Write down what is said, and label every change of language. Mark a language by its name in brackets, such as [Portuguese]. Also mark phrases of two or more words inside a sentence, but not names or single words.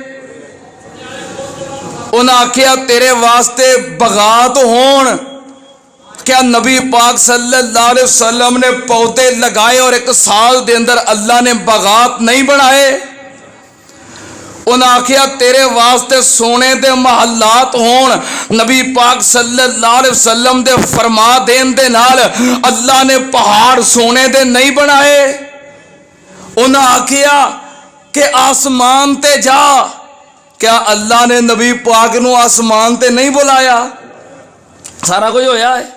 [Punjabi] انہیں آکھیا تیرے واسطے باغات ہون. کیا نبی پاک [Arabic] صلى الله عليه وسلم [Punjabi] نے پودے لگائے اور ایک سال دے اندر اللہ نے باغات نہیں بنائے? انہیں آکھیا تیرے واسطے سونے دے محلات ہون. نبی پاک [Arabic] صلى الله عليه وسلم [Punjabi] دے فرما دین دے نال اللہ نے پہاڑ سونے دے نہیں بنائے. انہیں آکھیا کہ آسمان تے جا. کیا اللہ نے نبی پاک نوں آسمان تے نہیں بلایا? سارا کچھ ہویا ہے.